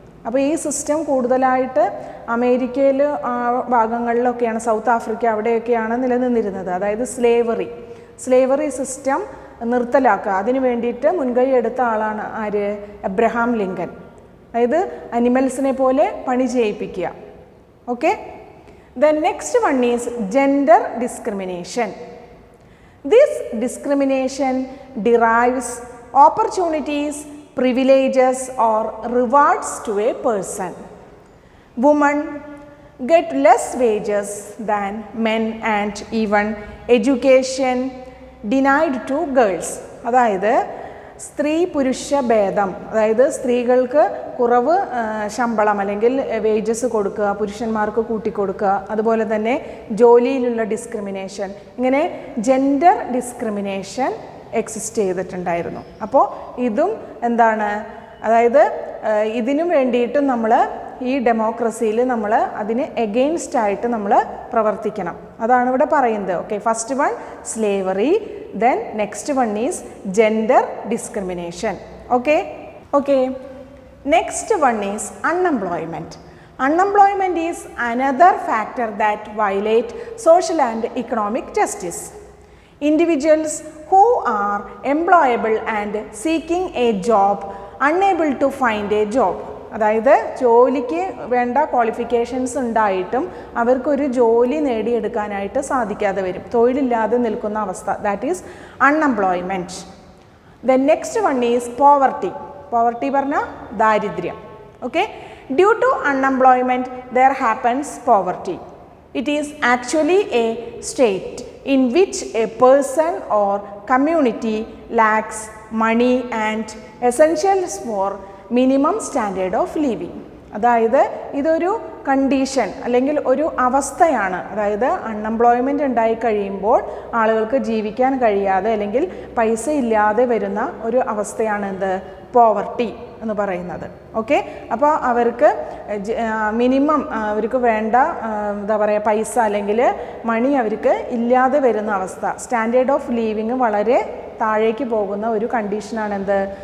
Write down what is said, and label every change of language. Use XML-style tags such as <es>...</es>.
<ml>അപ്പോൾ ഈ സിസ്റ്റം കൂടുതലായിട്ട് അമേരിക്കയിൽ ഭാഗങ്ങളിലൊക്കെയാണ്, സൗത്ത് ആഫ്രിക്ക അവിടെയൊക്കെയാണ് നിലനിന്നിരുന്നത്. അതായത് സ്ലേവറി സിസ്റ്റം നിർത്തലാക്കുക, അതിന് വേണ്ടിയിട്ട് മുൻകൈ എടുത്ത ആളാണ് ആര്? Abraham Lincoln. അതായത് അനിമൽസിനെ പോലെ പണി ചെയ്യിപ്പിക്കുക.</ml> <en>Okay, then next one is gender discrimination. This discrimination derives opportunities, privileges or rewards to a person. Women get less wages than men and even education denied to girls.</en> <ml>അതായത് സ്ത്രീ പുരുഷ ഭേദം, അതായത് സ്ത്രീകൾക്ക് കുറവ് ശമ്പളം അല്ലെങ്കിൽ വേജസ് കൊടുക്കുക, പുരുഷന്മാർക്ക് കൂട്ടിക്കൊടുക്കുക, അതുപോലെ തന്നെ ജോലിയിലുള്ള ഡിസ്ക്രിമിനേഷൻ, ഇങ്ങനെ ജെൻഡർ ഡിസ്ക്രിമിനേഷൻ എക്സിസ്റ്റ് ചെയ്തിട്ടുണ്ടായിരുന്നു. അപ്പോൾ ഇതും എന്താണ്? അതായത് ഇതിനു വേണ്ടിയിട്ടും നമ്മൾ ഈ ഡെമോക്രസിയിൽ നമ്മൾ അതിന് എഗെയിൻസ്റ്റ് ആയിട്ട് നമ്മൾ പ്രവർത്തിക്കണം. അതാണ് ഇവിടെ പറയുന്നത്.</ml> <en>Okay, first one slavery, then next one is gender discrimination. Okay, next one is unemployment. Unemployment is another factor that violate social and economic justice. Individuals who are employable and seeking a job unable to find a job.</en> <ml>അതായത് ജോലിക്ക് വേണ്ട qualifications ഉണ്ടായിട്ടും അവർക്കൊരു ജോലി നേടിയെടുക്കാനായിട്ട് സാധിക്കാതെ വരും, തൊഴിലില്ലാതെ നിൽക്കുന്ന അവസ്ഥ,</ml> <en>That is unemployment. Then next one is poverty.</en> <ml>Poverty പറഞ്ഞാൽ ദാരിദ്ര്യം.</ml> <en>Okay, due to unemployment there happens poverty. It is actually a state in which a person or community lacks money and essentials for minimum standard of living.</en> <ml>അതായത് ഇതൊരു condition അല്ലെങ്കിൽ ഒരു അവസ്ഥയാണ്. അതായത് unemployment ഉണ്ടായി കഴിയുമ്പോൾ ആളുകൾക്ക് ജീവിക്കാൻ കഴിയാതെ അല്ലെങ്കിൽ പൈസ ഇല്ലാതെ വരുന്ന ഒരു അവസ്ഥയാണ് എന്ത്? പോവർട്ടി എന്ന് പറയുന്നത്. ഓക്കെ, അപ്പോൾ അവർക്ക് മിനിമം അവർക്ക് വേണ്ട എന്താ പറയുക പൈസ അല്ലെങ്കിൽ മണി അവർക്ക് ഇല്ലാതെ വരുന്ന അവസ്ഥ, സ്റ്റാൻഡേർഡ് ഓഫ് ലിവിങ് വളരെ താഴേക്ക് പോകുന്ന ഒരു കണ്ടീഷനാണ് എന്ത്?</ml>